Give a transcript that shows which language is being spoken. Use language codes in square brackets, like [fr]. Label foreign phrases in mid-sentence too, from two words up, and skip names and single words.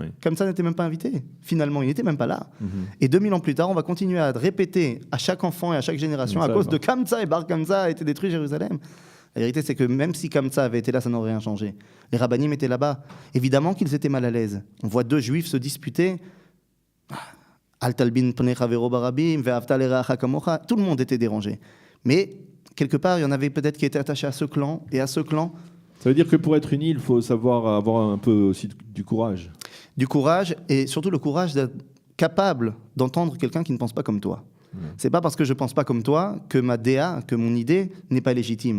[fr] Kamtsa n'était même pas invité. Finalement, il n'était même pas là. Et 2000 ans plus tard, on va continuer à répéter à chaque enfant et à chaque génération, à cause de Kamtsa et Bar Kamtsa a été détruit Jérusalem. La vérité, c'est que même si Kamtsa avait été là, ça n'aurait rien changé. Les rabbinim étaient là-bas. Évidemment qu'ils étaient mal à l'aise. On voit 2 juifs se disputer. [he] אל תלבין פני חברך ברבים, ואהבת לרעך כמוך. [fr] Tout le monde était dérangé. Mais quelque part, il y en avait peut-être qui étaient attachés à ce clan et à ce clan. Ça veut dire que pour être uni, il faut savoir avoir un peu aussi du courage. Du courage, et surtout le courage d'être capable d'entendre quelqu'un qui ne pense pas comme toi. C'est pas parce que je pense pas comme toi que ma DA, que mon idée n'est pas légitime.